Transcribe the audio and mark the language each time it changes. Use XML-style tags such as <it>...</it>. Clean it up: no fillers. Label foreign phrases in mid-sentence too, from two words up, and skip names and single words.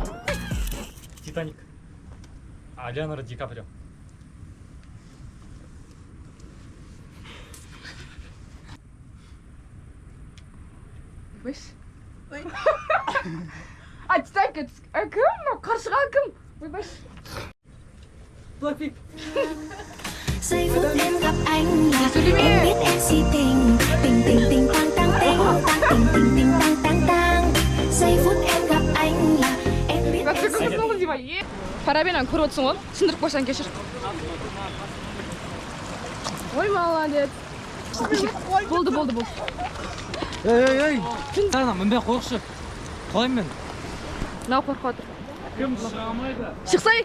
<kk>Титаник. Леонардо Ди Каприо. Титаник, кім? Қаршыға кім? Ойбаш. Blackpink.</kk> <vi>Giây phút em gặp anh là em biết em si tình tình tình tình tang tang tình tang tình tình tình tang tang tang. Giây phút em gặp anh là em biết em si tình.</vi> <kk>Фарабинан көріп отырсың ғой, сындырып қойсаң кешір. Ой, молодец. Болды. Ей. Ана мінбей қойықшы. Қалайым мен? Мынау қорқып отыр. Шықсай.</kk>